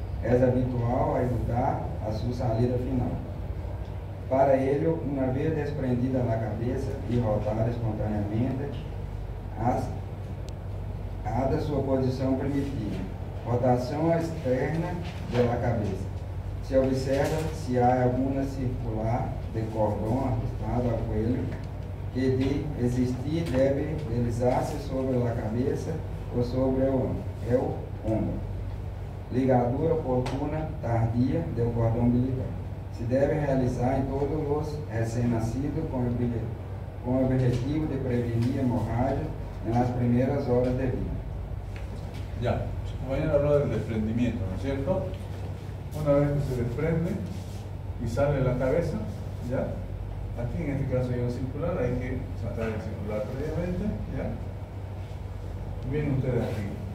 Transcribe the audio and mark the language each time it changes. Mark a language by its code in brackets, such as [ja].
[es] Es habitual ayudar a su salida final. Para ello, una vez desprendida la cabeza y rotada espontáneamente, haga su posición primitiva, rotación externa de la cabeza. Se observa si hay alguna circular de cordón ajustado al cuello, que de existir debe realizarse sobre la cabeza o sobre el hombro. Ligadura oportuna tardía del cordón umbilical. [pt] Se deve realizar em todos os recém-nascidos com o objetivo de prevenir hemorragia nas primeiras horas de vida. [es] Ya, su compañero habló del desprendimiento, ¿no es cierto? Una vez que se desprende y sale la cabeza, ¿ya? Aquí en este caso hay un circular, hay que sacar el circular previamente, ¿ya? Miren ustedes aquí.